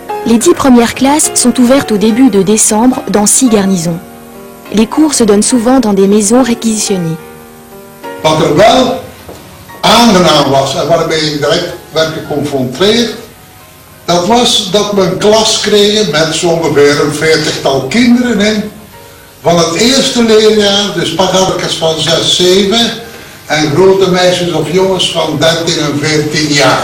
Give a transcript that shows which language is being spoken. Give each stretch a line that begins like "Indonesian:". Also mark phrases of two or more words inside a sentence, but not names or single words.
French: Les 10 premières classes sont ouvertes au début de décembre dans 6 garnisons. Les cours se donnent souvent dans des maisons réquisitionnées.
Dutch: Wat wel aangenaam was en waarbij ik direct werd geconfronteerd, dat was dat we een klas kregen met zo ongeveer een 40-tal kinderen in. Van het eerste leerjaar, dus pagharkes van 6, 7 en grote meisjes of jongens van 13 en 14 jaar.